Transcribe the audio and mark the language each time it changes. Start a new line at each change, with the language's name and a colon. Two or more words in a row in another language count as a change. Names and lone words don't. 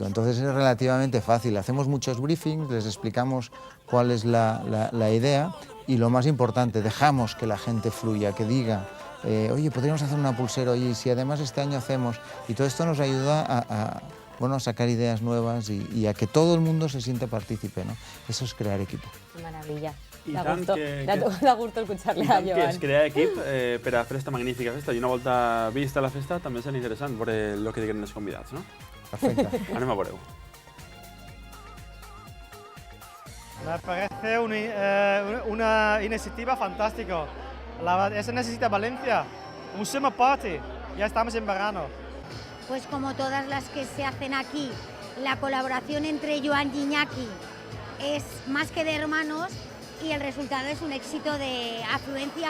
Spanish: Entonces es relativamente fácil. Hacemos muchos briefings, les explicamos cuál es la idea y lo más importante, dejamos que la gente fluya, que diga, oye, podríamos hacer una pulsera, oye, si además este año hacemos... Y todo esto nos ayuda a sacar ideas nuevas y a que todo el mundo se siente partícipe, ¿no? Eso es crear equipo. Qué maravilla.
Catalan: I
Spanish: Da
Catalan: tant
Spanish: gusto, que- da gusto escucharle a
Catalan: que Joan. es crear equip per a fer esta magnífica festa. I una volta vista la festa també serà interessant veure el que diguen els convidats, no? Perfecte. Anem a veure-ho.
Spanish: Me parece una iniciativa fantástica. Eso necesita Valencia. Un
English: summer party.
Spanish: Ya estamos en verano. Pues como todas las que se hacen aquí, la colaboración entre Joan y Iñaki es más que de hermanos y el resultado es un éxito de afluencia.